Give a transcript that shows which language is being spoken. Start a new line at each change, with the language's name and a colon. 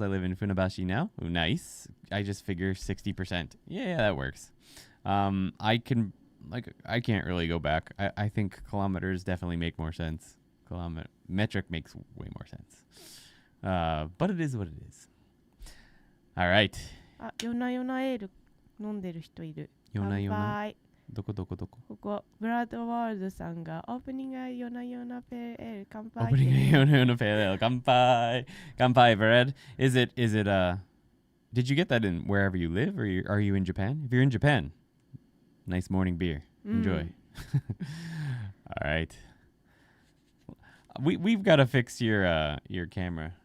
English: I live in Funabashi now. Ooh, nice. I just figure 60%. Yeah, that works. I can't really go back. I think kilometers definitely make more sense. Metric makes way more sense. But it is what it is. All right.
Japanese: あ、夜な夜なエール飲んでる人いる。夜な夜な。乾杯。どこどこどこ。ここブラッドワールドさんがオープニングが夜な夜なペーエール乾杯。
English: Opening a Yona Pale Ale. Kanpai. Kanpai, Brad. Is it, did you get that in wherever you live, or are you in Japan? If you're in Japan, nice morning beer. Enjoy. All right. We've got to fix your camera.